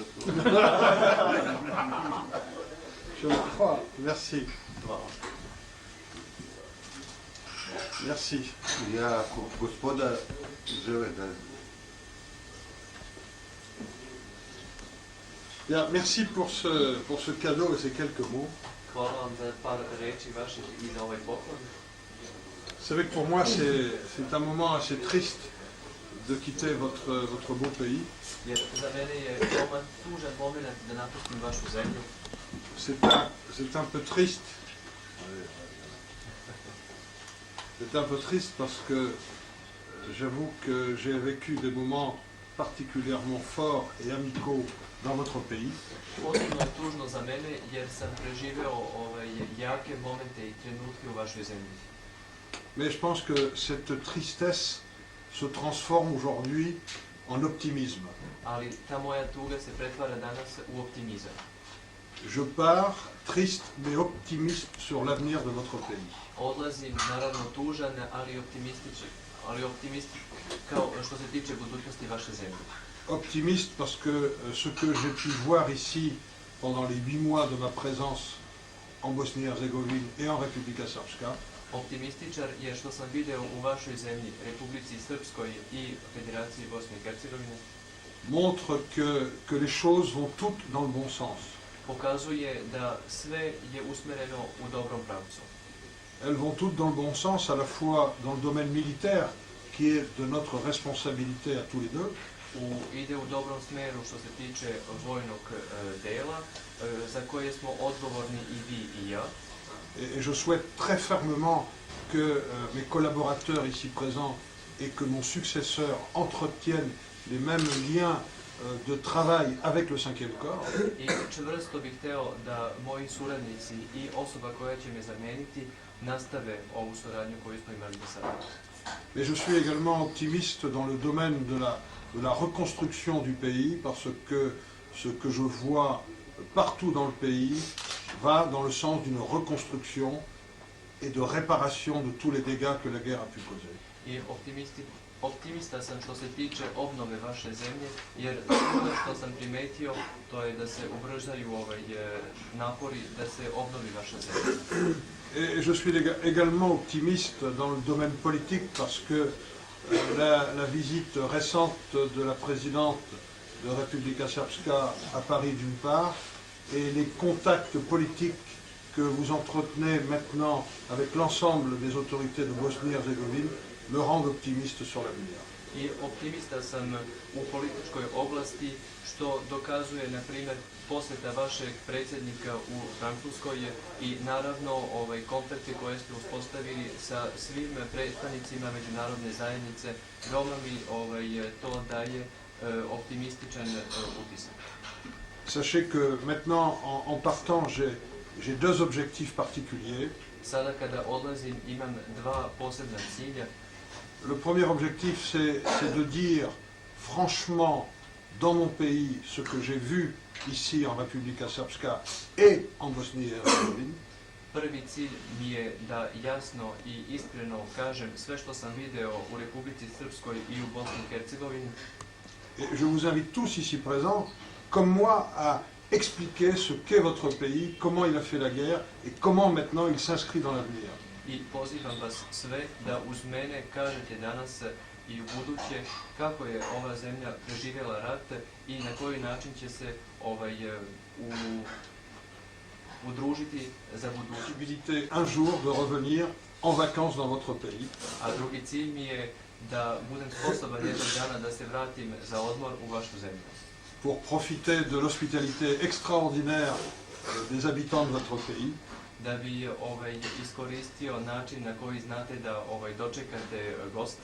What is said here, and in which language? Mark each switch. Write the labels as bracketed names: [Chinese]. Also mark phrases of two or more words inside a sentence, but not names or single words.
[French] je le crois. Merci. Merci. [Serbian] Ja, gospoda, žele da... [French] Bien, merci pour ce cadeau et ces quelques mots. [Serbian] Hvala vam za par reči vaših i za ovaj poklon. [French] Vous savez que pour moi, c'est un moment assez triste de quitter votre beau pays. [Serbian] Jer za mene je veoma tužan moment da napustim vašu zemlju. [French] C'est un peu triste. C'est un peu triste parce que j'avoue que j'ai vécu des moments particulièrement forts et amicaux dans votre pays. [Serbian] Posebno je tužno za mene jer sam preživeo jake momente i trenutke u vašoj zemlji. [French] Mais je pense que cette tristesse se transforme aujourd'hui en optimisme. [Serbian] Ali ta moja tuga se pretvara danas u optimizam. [French] Je pars triste mais optimiste sur l'avenir de votre pays. [Serbian] Odlazim naravno tužan, ali optimističan kao što se tiče budućnosti vaše zemlje. [French] Optimiste parce que ce que j'ai pu voir ici pendant les 8 mois de ma présence en Bosnie-Herzégovine et en Republika Srpska, [Serbian] Optimističar je što sam video u vašoj zemlji, Republici Srpskoj i Federaciji Bosne i Hercegovine, [French] montre que les choses vont toutes dans le bon sens. [Serbian] pokazuje da sve je usmereno u dobrom pravcu. [French] Elles vont toutes dans le bon sens, à la fois dans le domaine militaire, qui est de notre responsabilité à tous les deux, [Serbian] Ide u dobrom smeru što se tiče vojnog dela, za koje smo odgovorni i vi i ja. [French] et je souhaite très fermement que mes collaborateurs ici présents et que mon successeur entretiennent les mêmes liens de travail avec le 5e corps. [Serbian] I čvrsto bih hteo da moji suradnici i osoba koja će me zameniti nastave ovu suradnju koju smo imali do sada. [French] Mais je suis également optimiste dans le domaine de la reconstruction du pays, parce que ce que je vois partout dans le pays va dans le sens d'une reconstruction et de réparation de tous les dégâts que la guerre a pu causer. [Serbian] I optimista sam što se tiče obnove vaše zemlje, jer ono što sam primetio to je da se ubrzaju napori da se obnovi vaša zemlja. [French] Et je suis également optimiste dans le domaine politique parce que la visite récente de la présidente de Republika Srpska à Paris d'une part et les contacts politiques que vous entretenez maintenant avec l'ensemble des autorités de Bosnie-Herzégovine me rendent optimiste sur l'avenir. [Serbian] I optimista sam u političkoj oblasti, što dokazuje, na primjer, posjeta vašeg predsjednika u Francuskoj i naravno kontakte koje ste uspostavili sa svim predstavnicima međunarodne zajednice, veoma mi to daje optimističan utisak. [French] Sachez que maintenant, en partant, j'ai deux objectifs particuliers. [Serbian] Sada kada odlazim imam dva posebna cilja. [French] Le premier objectif, c'est de dire franchement dans mon pays ce que j'ai vu ici en Republika Srpska et en Bosnie-Herzégovine. [Serbian] Prvi cilj mi je da jasno i iskreno kažem sve što sam video u Republici Srpskoj i u Bosni i Hercegovini. [French] Et je vous invite tous ici présents, comme moi, à expliquer ce qu'est votre pays, comment il a fait la guerre et comment maintenant il s'inscrit dans l'avenir. [Serbian] I pozivam vas sve da uz mene kažete danas i u buduće kako je ova zemlja preživjela rat i na koji način će se udružiti za budućnost. [French] Possibilité un jour de revenir en vacances dans votre pays. [Serbian] A drugi cilj mi je da budem sposoban jednog dana da se vratim za odmor u vašu zemlju. [French] Pour profiter de l'hospitalité extraordinaire des habitants de votre pays. [Serbian] Da bi iskoristio način na koji znate da dočekate goste.